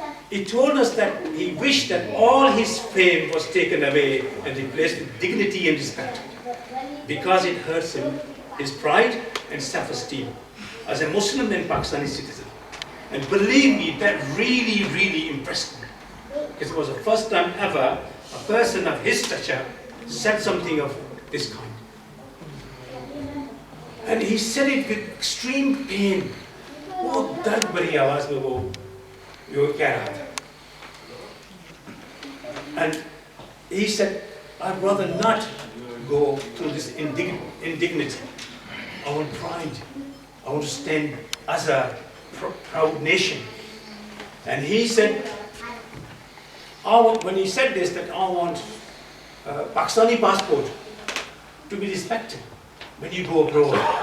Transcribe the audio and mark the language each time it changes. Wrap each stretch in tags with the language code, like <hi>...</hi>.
<en>He told us that he wished that all his fame was taken away and replaced with dignity and respect, because it hurts him, his pride and self-esteem as a Muslim and Pakistani citizen. And believe me, that really, really impressed me, because it was the first time ever a person of his stature said something of this kind. And he said it with extreme pain.</en> <hi>वो दर्द भरी आवाज में वो कह रहा था.</hi> <en>And he said, I'd rather not go through this indignity. I want pride. I want to stand as a proud nation. And he said, when he said this, that I want Pakistani passport to be respected when you go abroad.</en>